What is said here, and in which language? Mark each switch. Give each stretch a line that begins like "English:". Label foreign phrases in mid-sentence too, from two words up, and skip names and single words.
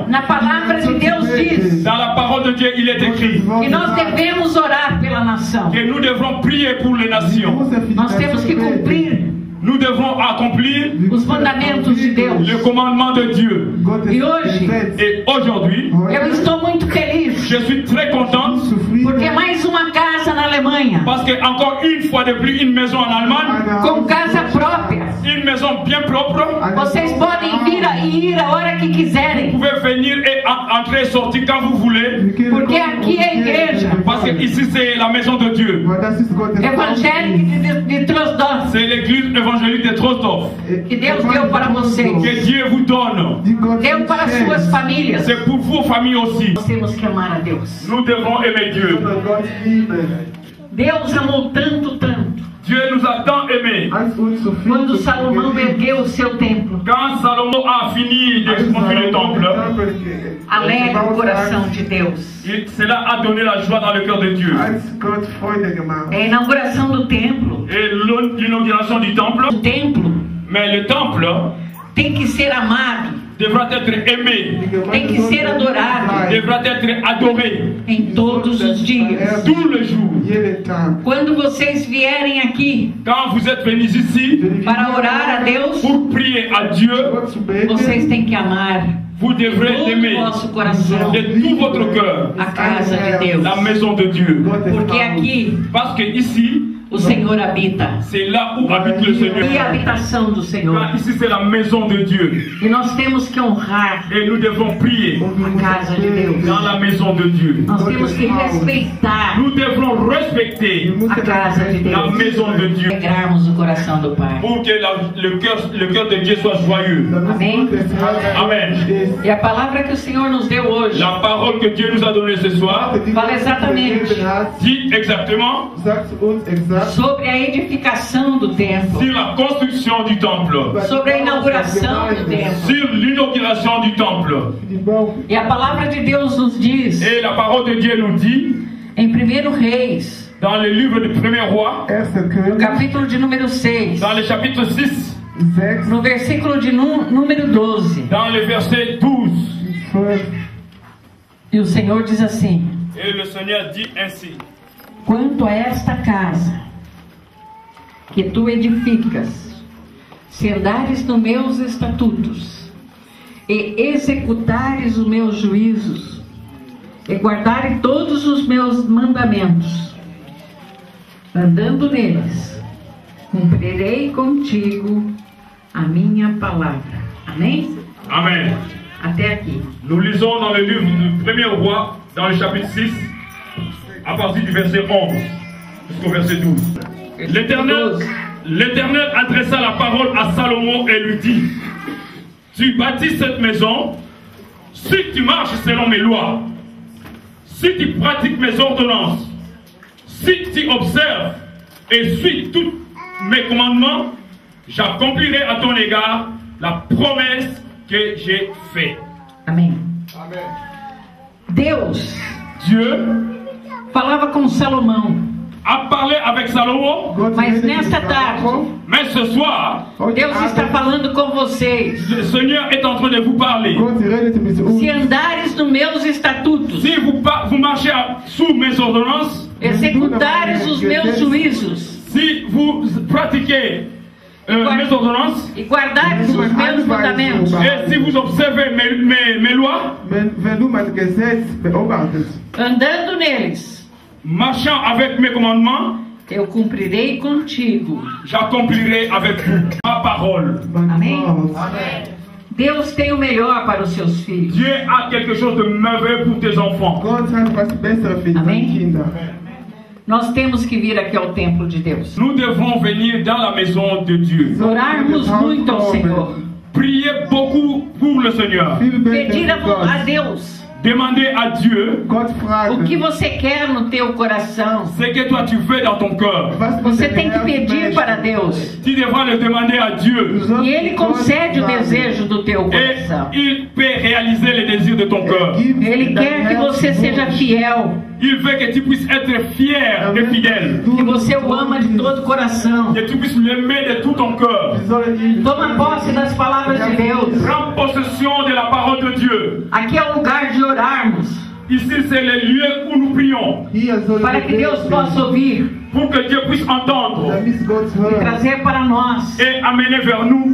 Portuguese: Na palavra de Deus diz
French: Dans la parole de Dieu, il est écrit
Portuguese: que nós devemos orar pela nação.
French: que nous devons prier pour les nations.
Portuguese: Nós temos que cumprir
French: Nous devons accomplir
Portuguese: os mandamentos de Deus.
French: le commandement de Dieu.
Portuguese: E hoje
French: Et aujourd'hui,
Portuguese: eu estou muito feliz,
French: je suis très contente
Portuguese: porque mais uma casa na Alemanha,
French: parce que encore une fois de plus, une maison en Allemagne,
Portuguese: com casa própria,
French: une maison maison bien propre.
Portuguese: Vocês podem vir e ir a hora que
French: Vous
Portuguese: quiserem.
French: pouvez venir et entrer et sortir quand vous voulez.
Portuguese: Porque aqui é a igreja
French: Parce que ici c'est la maison de Dieu.
Portuguese: evangélica de Trosdorf,
French: C'est l'église évangélique de Trosdorf.
Portuguese: que Deus deu para vocês.
French: Que Dieu vous donne.
Portuguese: Deu para suas famílias.
French: C'est pour vos familles aussi.
Portuguese: Nós temos que amar a Deus.
French: Nous devons aimer Dieu.
Portuguese: Deus amou tanto, tanto.
French: Dieu nous a tant aimés.
Portuguese: Quando Salomão ergueu o seu templo,
French: Quand Salomon a fini de construire le temple,
Portuguese: alegra o coração de Deus.
French: cela a donné la joie dans le cœur de Dieu.
Portuguese: É a inauguração do templo.
French: Et l'inauguration du temple,
Portuguese: O templo
French: mais le temple
Portuguese: tem que ser amado,
French: devra être aimé,
Portuguese: tem que ser adorado
French: devra être adoré
Portuguese: em todos os dias.
French: tous les jours.
Portuguese: Quando vocês vierem aqui
French: Quand vous êtes venus ici
Portuguese: para orar a Deus,
French: pour prier à Dieu,
Portuguese: vocês têm que amar
French: vous devrez
Portuguese: todo o
French: aimer
Portuguese: vosso coração
French: de tout votre cœur
Portuguese: a casa de Deus.
French: la maison de Dieu.
Portuguese: Porque aqui
French: Parce que ici,
Portuguese: o Senhor habita.
French: c'est là où habite le
Portuguese: E a
French: Seigneur.
Portuguese: habitação do Senhor.
French: Car ici, c'est la maison de Dieu.
Portuguese: E nós temos que honrar
French: Et nous devons prier
Portuguese: a casa de Deus.
French: dans la maison de Dieu.
Portuguese: Nós temos que respeitar
French: Nous devons respecter
Portuguese: a casa de
French: la
Portuguese: Deus.
French: maison de Dieu
Portuguese: Alegrarmos o coração do Pai.
French: pour que le cœur de Dieu soit joyeux.
Portuguese: Amém?
French: Amen.
Portuguese: E a palavra que o Senhor nos deu hoje
French: La parole que Dieu nous a donnée ce soir
Portuguese: fala exatamente
French: dit exactement
Portuguese: sobre a edificação do templo,
French: sur la construction du temple,
Portuguese: sobre a inauguração do templo.
French: sur l'inauguration du temple.
Portuguese: E a palavra de Deus nos diz
French: Et la parole de Dieu nous dit
Portuguese: em 1 Reis,
French: dans le livre du premier roi,
Portuguese: no capítulo de número 6,
French: dans le chapitre 6,
Portuguese: no versículo de número 12.
French: dans le verset 12.
Portuguese: E o Senhor diz assim:
French: Et le Seigneur dit ainsi:
Portuguese: quanto a esta casa que tu edificas, se andares nos meus estatutos e executares os meus juízos e guardares todos os meus mandamentos, andando neles, cumprirei contigo a minha palavra. Amém?
French: Amen.
Portuguese: Até aqui.
French: Nous lisons dans le livre du premier roi, dans le chapitre 6, à partir du verset 11 jusqu'au verset 12. L'Éternel adressa la parole à Salomon et lui dit: tu bâtis cette maison si tu marches selon mes lois, si tu pratiques mes ordonnances, si tu observes et suis tous mes commandements, j'accomplirai à ton égard la promesse que j'ai faite.
Portuguese: Amém. Deus
French: Dieu
Portuguese: falava com Salomão,
French: a parlé avec Salomon,
Portuguese: mas nesta tarde
French: mais ce soir,
Portuguese: Deus está falando com vocês.
French: le Seigneur est en train de vous parler.
Portuguese: Se andares nos meus estatutos,
French: Si vous marchez sous mes ordonnances,
Portuguese: executares os meus juízos
French: si vous pratiquez mes ordonnances,
Portuguese: e guardares os meus mandamentos,
French: et si vous observez mes lois,
Portuguese: andando neles,
French: marchant avec mes commandements,
Portuguese: eu cumprirei contigo.
French: j'accomplirai avec vous ma parole.
Portuguese: Amém? Deus tem o melhor para os seus filhos.
French: Dieu a quelque chose de merveilleux pour tes enfants.
Portuguese: Nós temos que vir aqui ao templo de Deus.
French: Nous devons venir dans la maison de Dieu.
Portuguese: Orarmos muito ao Senhor.
French: Prier beaucoup pour le Seigneur.
Portuguese: Pedir a Deus
French: Demander à Dieu
Portuguese: o que você quer no teu coração.
French: ce que toi tu veux dans ton cœur.
Portuguese: Você tem que pedir para Deus.
French: Tu devras le demander à Dieu.
Portuguese: E Ele concede o desejo do teu
French: Et
Portuguese: coração.
French: il peut réaliser les désirs de ton cœur.
Portuguese: Ele quer que você seja fiel,
French: Il veut que tu puisses être fier et fidèle.
Portuguese: que você o ama de todo o coração.
French: Que tu puisses l'aimer de tout ton cœur.
Portuguese: Toma posse das palavras de Deus.
French: Prends possession de la parole de Dieu.
Portuguese: Aqui é o lugar de orarmos.
French: Ici, c'est les lieux où nous prions.
German: Hier soll
Portuguese: para que Deus possa ouvir
French: Pour que Dieu puisse entendre
German: damit Gott
Portuguese: e
German: hört
Portuguese: trazer para nós
French: et amener vers nous